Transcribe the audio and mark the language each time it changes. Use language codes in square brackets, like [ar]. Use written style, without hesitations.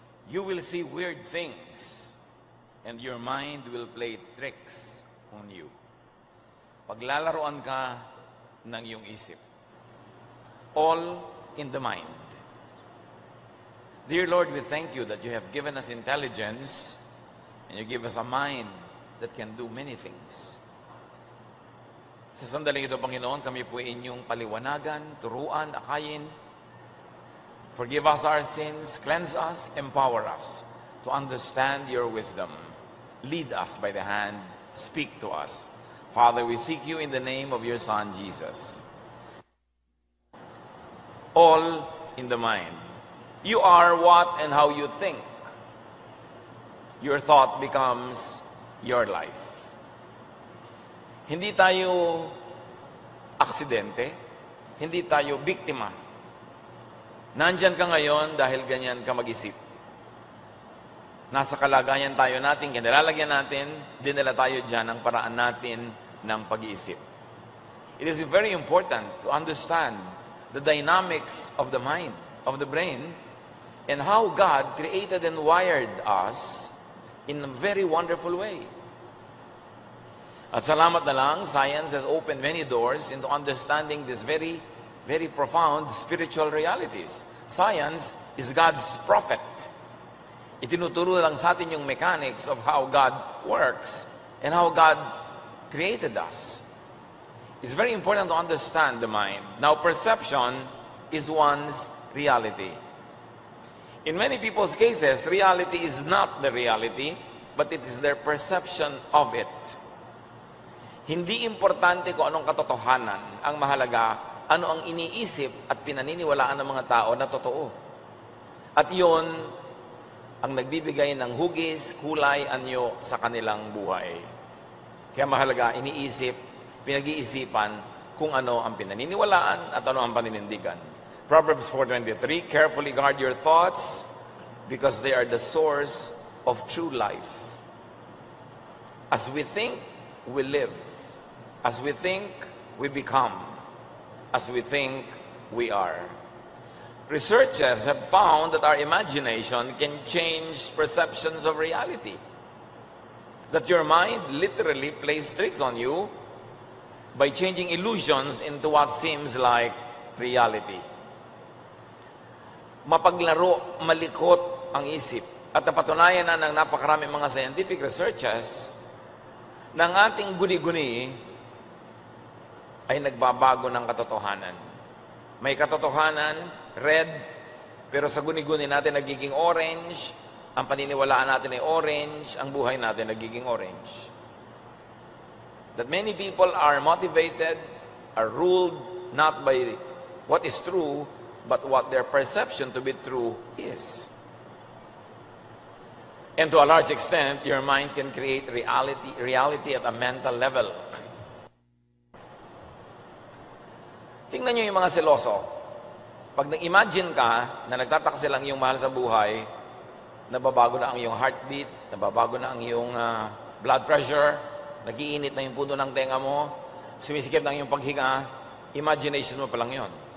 [en] You will see weird things, and your mind will play tricks on you. [tl] Paglalaroan ka ng iyong isip. [en] All in the mind. Dear Lord, we thank you that you have given us intelligence, and you give us a mind that can do many things. [tl] Sa sandaling ito, Panginoon, kami po inyong paliwanagan, turuan, akayin. [en] Forgive us our sins, cleanse us, empower us to understand your wisdom. Lead us by the hand, speak to us. Father, we seek you in the name of your Son, Jesus. All in the mind. You are what and how you think. Your thought becomes your life. [tl] Hindi tayo aksidente, hindi tayo biktima. Nandyan ka ngayon dahil ganyan ka mag-isip. Nasa kalagayan tayo natin, kinalalagyan natin, dinala tayo dyan ang paraan natin ng pag-iisip. [en] It is very important to understand the dynamics of the mind, of the brain, and how God created and wired us in a very wonderful way. [tl] At salamat na lang, [en] science has opened many doors into understanding this very profound spiritual realities. Science is God's prophet. [tl] Itinuturo lang sa atin yung [en] mechanics of how God works and how God created us. It's very important to understand the mind. Now, perception is one's reality. In many people's cases, reality is not the reality, but it is their perception of it. [tl] Hindi importante kung anong katotohanan. Ang mahalaga, ano ang iniisip at pinaniniwalaan ng mga tao na totoo. At yun ang nagbibigay ng hugis, kulay, anyo sa kanilang buhay. Kaya mahalaga, iniisip, pinag-iisipan kung ano ang pinaniniwalaan at ano ang paninindigan. [en] Proverbs 4:23, carefully guard your thoughts because they are the source of true life. As we think, we live. As we think, we become. As we think, we are. Researchers have found that our imagination can change perceptions of reality. That your mind literally plays tricks on you by changing illusions into what seems like reality. [tl] Mapaglaro, malikot ang isip. At napatunayan na ng napakaraming mga scientific researchers ng ating guni-guni ay nagbabago ng katotohanan. May katotohanan, red, pero sa guni-guni natin nagiging orange, ang paniniwalaan natin ay orange, ang buhay natin nagiging orange. [en] That many people are motivated, are ruled not by what is true, but what their perception to be true is. And to a large extent, your mind can create reality at a mental level. [tl] Tingnan nyo yung mga seloso. Pag nag-imagine ka na nagtataksil lang yung mahal sa buhay, nababago na ang iyong heartbeat, nababago na ang iyong blood pressure, nagiinit na yung puno ng tenga mo, sumisikip na yung paghinga, imagination mo pa lang yun.